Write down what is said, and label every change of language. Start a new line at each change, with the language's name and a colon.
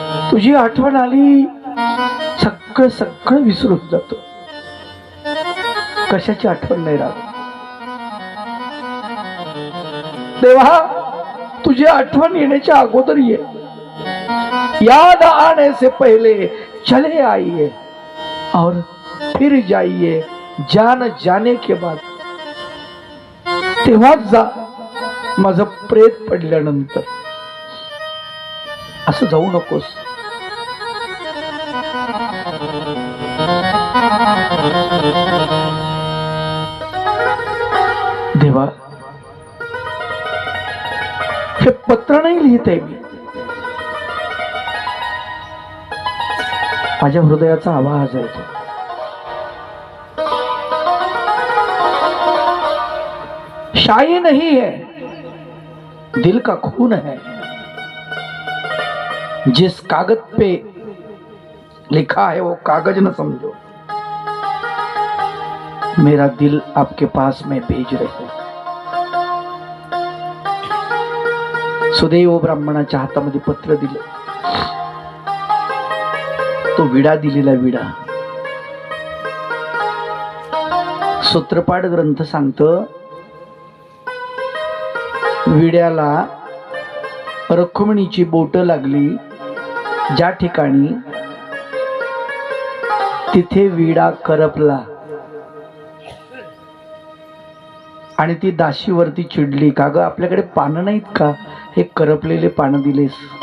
Marathi: तुझी आठवण आली, सगळं सगळं विसरून जातो. कशाची आठवण नाही राहत. देवा, तुझी आठवण येण्याच्या अगोदर ये.
Hindi: याद आने से पहले चले आइए और फिर जाइए जान जाने के बाद.
Marathi: तेव्हाच जा माझं प्रेत पडल्यानंतर. असं जाऊ नकोस. देवा, हे पत्र नाही लिहित आहे मी, माझ्या हृदयाचा आवाज आहे तो.
Hindi: शाये नहीं है, दिल का खून है. जिस कागज पे लिखा है वो कागज न समझो, मेरा दिल आपके पास में भेज रहे हो.
Marathi: सुदैव ब्राह्मणाच्या हातामध्ये पत्र दिलं. तो विडा दिलेला विडा. सूत्रपाठ ग्रंथ सांगतो, विड्याला रखुमणीची बोट लागली ज्या ठिकाणी, तिथे विडा करपला आणि ती दाशीवरती चिडली, का ग आपल्याकडे पानं नाहीत का, हे करपलेले पानं दिलेस.